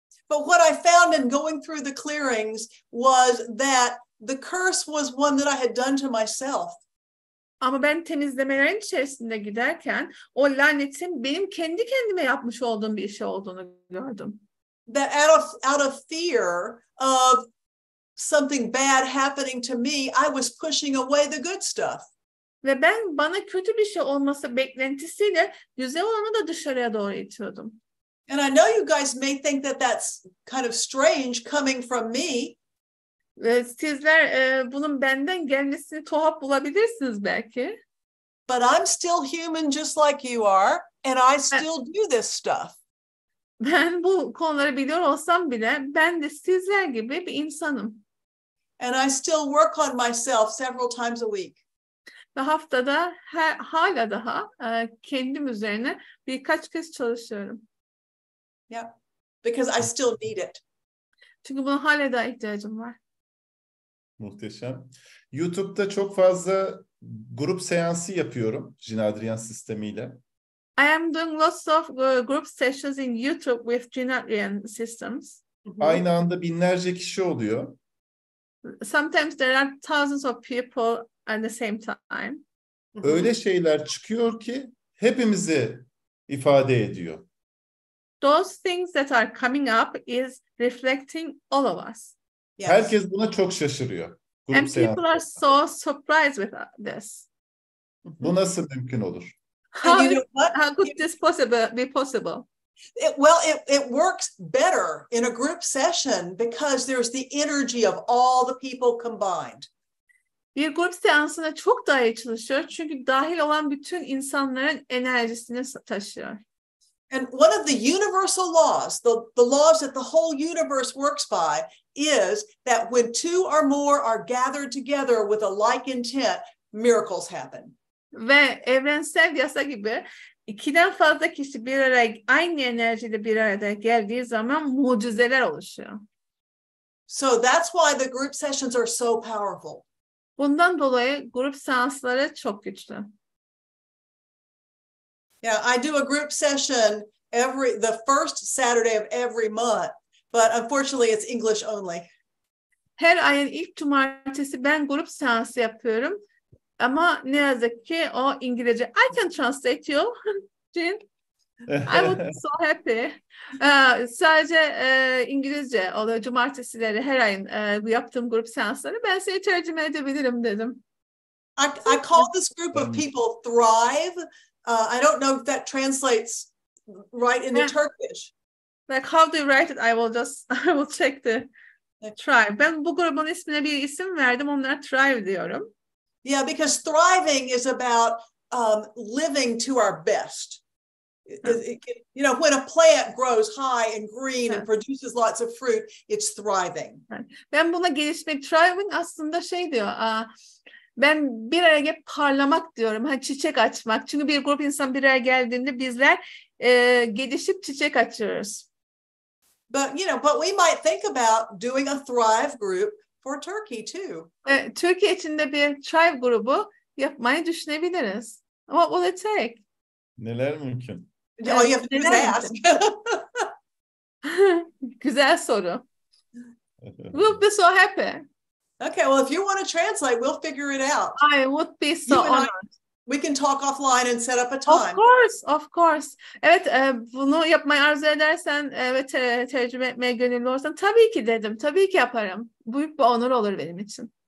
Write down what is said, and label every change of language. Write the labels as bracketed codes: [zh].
[en] But what I found in going through the clearings was that the curse was one that I had done to myself. [tr] Ama ben temizlemelerin içerisinde giderken o lanetin benim kendi kendime yapmış olduğum bir şey olduğunu gördüm. [en] That out of fear of something bad happening to me, I was pushing away the good stuff. [tr] Ve ben bana kötü bir şey olması beklentisiyle güzel olanı da dışarıya doğru itiyordum. [en] And I know you guys may think that that's kind of strange coming from me. [tr] Sizler bunun benden gelmesini tuhaf bulabilirsiniz belki. [en] But I'm still human just like you are, and I still do this stuff. [tr] Ben bu konuları biliyor olsam bile ben de sizler gibi bir insanım. [en] And I still work on myself several times a week. [tr] Ve haftada hala daha kendim üzerine birkaç kez çalışıyorum. [en] Yeah, because I still need it. [tr] Çünkü buna hala daha ihtiyacım var. Muhteşem. YouTube'da çok fazla grup seansı yapıyorum Jean-Adrien sistemiyle. [en] I am doing lots of group sessions in YouTube with Jean-Adrien systems. [tr] Aynı anda binlerce kişi oluyor. [en] Sometimes there are thousands of people at the same time. [tr] Öyle şeyler çıkıyor ki hepimizi ifade ediyor. [en] those things that are coming up is reflecting all of us. Yes. [tr] Herkes buna çok şaşırıyor. Grup [en] And people are [tr] seansı. [en] so surprised with this. [tr] Bu nasıl mümkün olur? [en] How, you know what? how could this be possible? It works better in a group session because there's the energy of all the people combined. [tr] Bir grup seansında çok daha iyi çalışıyor. Çünkü dahil olan bütün insanların enerjisini taşıyor. [en] And one of the universal laws, the laws that the whole universe works by, is that when two or more are gathered together with a like intent, miracles happen. [tr] Ve evrensel yasa gibi 2'den fazla kişi bir araya aynı enerjiyle bir arada geldiği zaman mucizeler oluşuyor. [en] So that's why the group sessions are so powerful. [tr] Bundan dolayı grup seansları çok güçlü. [en] Yeah, I do a group session the first Saturday of every month, but unfortunately it's English only. [tr] Her ayın ilk cumartesi ben grup seansı yapıyorum. Ama ne yazık ki o İngilizce. [en] I can translate you, Jean. I would be so happy. [tr] Sadece İngilizce oluyor cumartesileri her ayın bu yaptığım grup seansları. Ben seni tercüme edebilirim dedim. [en] I call this group of people Thrive. I don't know if that translates right into Turkish. Like how do you write it? I will check the Thrive. [tr] Ben bu grubun ismine bir isim verdim. Onlara Thrive diyorum. [en] Yeah, because thriving is about living to our best. You know, when a plant grows high and green and produces lots of fruit, it's thriving. [tr] Ben buna gelişmek, thriving aslında şey diyor. Ben bir araya gelip parlamak diyorum. Hani çiçek açmak. Çünkü bir grup insan bir araya geldiğinde bizler gelişip çiçek açıyoruz. [en] But we might think about doing a Thrive group for Turkey too. [tr] Türkiye içinde bir Thrive grubu yapmayı düşünebiliriz. [en] What will it take? [tr] Neler mümkün? [en] All you have to do is ask. [tr] Güzel soru. [en] We'll be so happy. Okay, well, if you want to translate, we'll figure it out. I would be so honored. We can talk offline and set up a time. Of course. [tr] Evet, bunu yapmayı arzu edersen ve tercüme etmeye gönüllü olursan tabii ki dedim. Tabii ki yaparım. Büyük bir onur olur benim için.